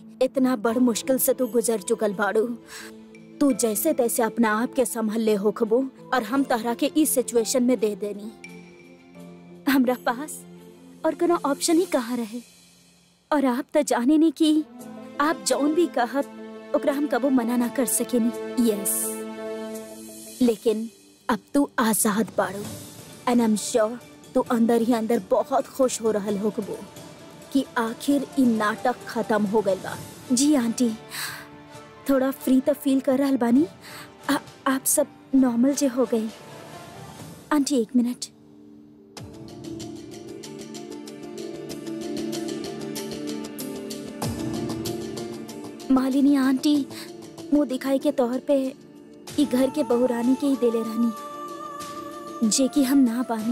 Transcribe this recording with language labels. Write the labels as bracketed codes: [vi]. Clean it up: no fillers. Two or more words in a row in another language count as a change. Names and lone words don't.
[bho] इतना बड़ मुश्किल से तू गुजर चुकल बाड़ू। तू जैसे तैसे अपना आप के संभल ले होखबू और हम तोहरा के इस सिचुएशन में दे देनी। हमरा पास और कोनो ऑप्शन ही कहाँ रहे। और आप तो जाने नहीं कि आप जौन भी कहब ओकरा हम कबो मना ना कर सकेनी। यस, लेकिन अब तू आजाद बाड़ू [en] and I am sure [bho] तू अंदर ही अंदर बहुत खुश हो रहल होखबू कि आखिर इ नाटक खत्म हो गइल बा। जी आंटी, थोड़ा फ्री तो फील कर रहल बानी। आप सब नॉर्मल जे हो गए। आंटी एक मिनट। मालिनी आंटी मुंह दिखाई के तौर पे इ घर के बहुरानी के ही देले रानी जे कि हम ना बानी।